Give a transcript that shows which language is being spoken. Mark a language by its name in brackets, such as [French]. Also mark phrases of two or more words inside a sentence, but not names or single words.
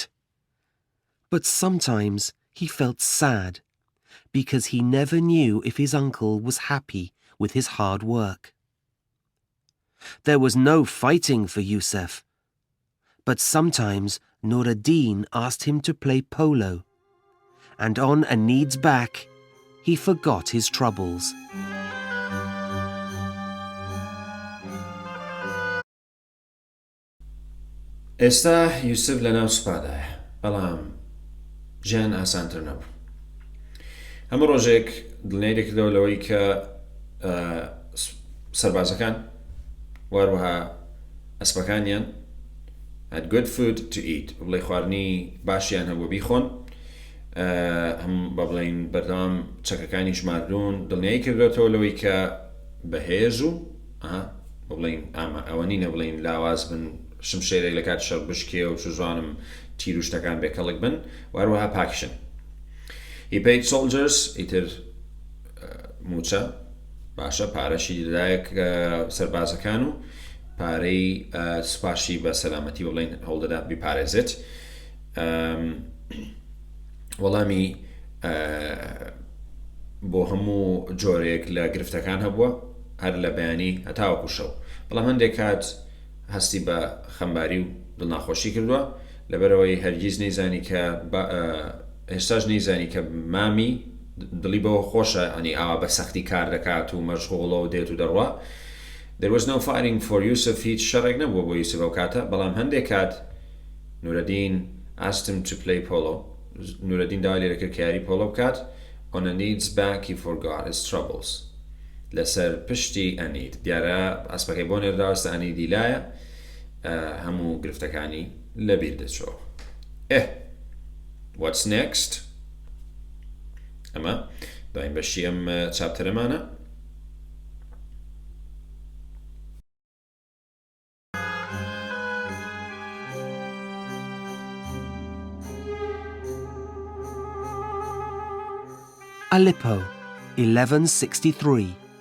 [English] But sometimes he felt sad because he never knew if his uncle was happy with his hard work. There was no fighting for Yusuf, but sometimes Nur-ad-Din asked him to play polo, and on Anid's back he forgot his troubles. [Central Kurdish] ئێستا یوسف لە ناو سوپادایە بەڵام ژیان ئاسانتر نەبوو. هەموو ڕۆژێک دڵنیای دەکردەوە لەوەی کە سەربازەکان واروەها ئەسپەکانیان [English] had good food to eat [Central Kurdish] بڵێ خواردنی باشیان هەبوو بیخۆن هەم بە بڵێن بەردەوام چەکەکانی ژماردوون دڵنیایی کردێتەوە لەوەی کە بەهێز و بە بڵێن ئەوە نینە بڵێن لاواز بن شمشێرێک لە کات شەڕ بشکێ و چژوانم تیر و شتەکان بێکەڵک بن واروەها پاکشن. [English] He paid soldiers [Central Kurdish] ئیتر موچە باشە پارەشی دەدایەک سەربازەکان و پارەی سوپاشی بە سەلامەتی بە بڵێن هەوڵدەدا بیپارێزێت. وەڵامی بۆ هەموو جۆرێک لە گرفتەکان هەبووە هەر لە بەیانی هەتاوەکو شەو بەڵام هەندێک کات هەستی بە خەمباری و دڵناخۆشی کردووە لەبەرەوەی هەرگیز نەیزانی کە هێشتاش نەیزانی کە مامی دڵی بەوە خۆشە ئەنی ئاوا بە سەختی کار دەکات و مەشغوڵە و دێت و دەڕوا. [English] There was no fighting for Yusuf [Central Kurdish] هیچ شەڕێک نەبووە بۆ یوسف ئەو کاتە بەڵام هەندێک کات [English] Nur-ad-Din asked him to play polo. [Central Kurdish] Nur-ad-Din داوای لێ دەکرد کە یاری پۆلۆ بکات. [English] On Anid's back he forgot his troubles. [Central Kurdish] لەسەر پشتی ئەنید دیارە ئەسپەکەی بۆ نێرداوەستە ئەنیدی لایە هەموو گرفتەکانی لەبیر دەچۆ. [English] What's next? [Central Kurdish] ئەمە دایم بەشی ئەم چاپتەرەمانە. Aleppo, 1163.